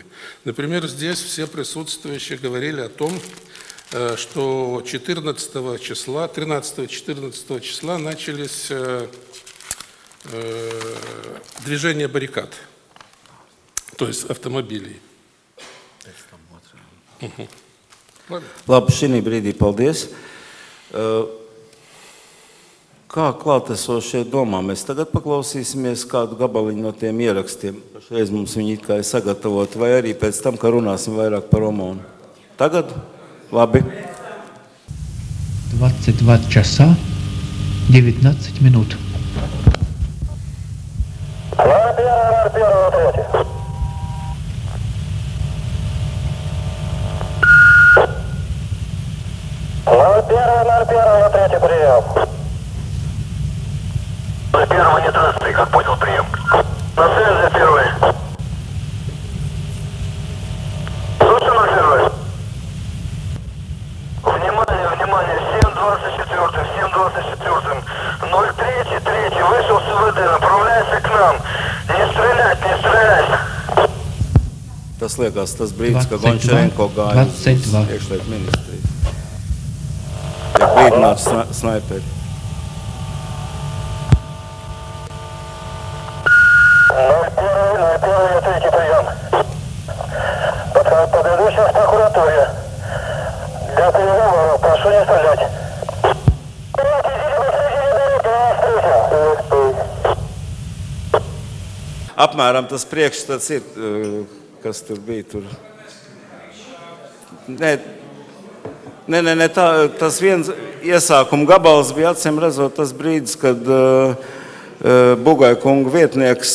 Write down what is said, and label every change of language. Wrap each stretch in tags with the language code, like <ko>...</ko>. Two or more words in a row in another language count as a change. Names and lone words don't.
<ru>Например, здесь все присутствующие говорили о том, что 13-14 числа начались движение баррикад, то есть автомобилей.</ru> <lv>Labi, šī brīdī paldies. Kā klātesošie domā? Mēs tagad paklausīsimies kādu gabaliņu no tiem ierakstiem. Pašreiz mums viņi it kā ir sagatavoti, vai arī pēc tam, ka runāsim vairāk par Omonu. Tagad? Labi.</lv> <ru>22 часа 19 минут. Первый не трассы, как понял, прием. На связи, первый. Слушай, на первый. Внимание, внимание, 7-24, 7-24, 03-3, вышел с УВД, направляйся к нам. Не стрелять, не стрелять.</ru> <lv>Tas liekas, tas brīdis, ka Gončarenko gāja uz iekšlietu ministriju. Tiek brīdināts snaiperi.</lv> <ru>Третий прием. Подойду сейчас к прокуратуре. Для переговоров прошу не стрелять.</ru> <lv>Apmēram tas priekšstats ir, kas tur bija tur. Nē, tas viens iesākuma gabals bija acīm redzot tas brīdis, kad Bugai kunga vietnieks</lv>